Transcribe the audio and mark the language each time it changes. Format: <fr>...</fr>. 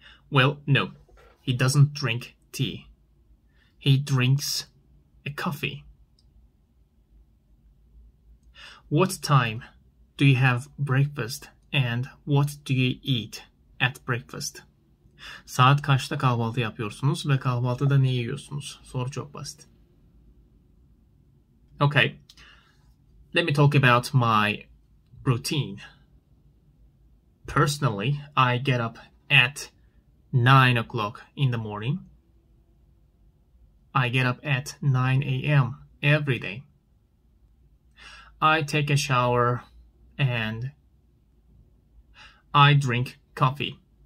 <en>Well, no. He doesn't drink tea. He drinks a coffee. What time do you have breakfast and what do you eat at breakfast?</en> <tr>Saat kaçta kahvaltı yapıyorsunuz ve kahvaltıda ne yiyorsunuz? Soru çok basit.</tr> <en>Okay. Let me talk about my routine. Personally, I get up at 9 o'clock in the morning. I get up at 9 a.m. every day. I take a shower and I drink coffee.</en>